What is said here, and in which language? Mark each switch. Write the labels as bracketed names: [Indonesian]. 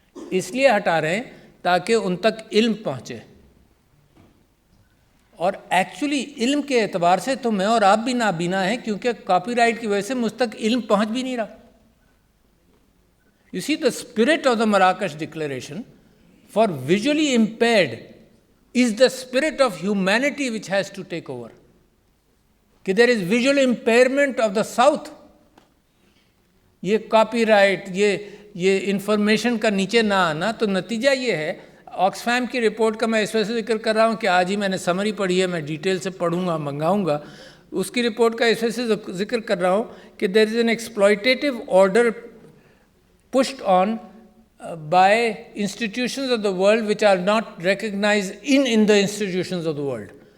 [Urdu] اس لیے ہٹا رہے ہیں تاکہ ان تک علم پہنچے. اور ایکچولی علم کے اعتبار سے تو میں اور آپ بھی نابینا ہیں، کیونکہ کاپی رائٹ کی وجہ سے مجھ تک علم پہنچ بھی نہیں رہا. [English] You see the spirit of the Marrakesh declaration for visually impaired is the spirit of humanity which has to take over. کہ there is visual impairment of the south. [Urdu] یہ کاپی رائٹ، یہ انفارمیشن کا نیچے نہ آنا، تو نتیجہ یہ ہے. آکسفیم کی رپورٹ کا میں اس وجہ سے ذکر کر رہا ہوں کہ آج ہی میں نے سمری پڑھی ہے، میں ڈیٹیل سے پڑھوں گا، منگاؤں گا. اس کی رپورٹ کا اس وجہ سے ذکر کر رہا ہوں کہ [English] There is an exploitive order pushed on by institutions of the world which are not recognized in the institutions of the world.